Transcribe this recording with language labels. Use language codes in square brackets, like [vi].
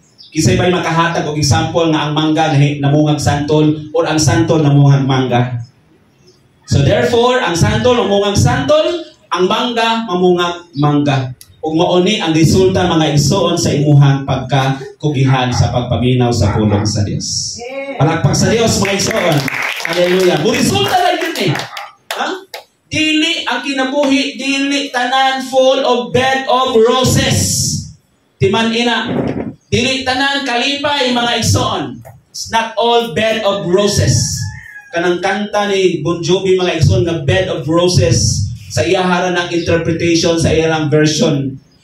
[ceb] Kisay ba'y makahatag og example nga ang mangga namungag santol o ang santol namungag mangga. So therefore, ang santol mamungag santol, ang mangga mamungag mangga. Ug mauni ang resulta mga igsoon sa imuhang pagkakugihan sa pagpaminaw sa pulong sa Dios. Palakpak sa Dios mga igsoon. Hallelujah. Resulta lang yun eh. Ha? Dili ang kinabuhi, dili tanan full of bed of roses. Timan ina. Dili tanan kalipay mga igsoon. [en] It's not all bed of roses. [ceb] Kanang kanta ni Bon Jovi mga igsoon na bed of roses sa iyahara ng interpretation sa iyang version.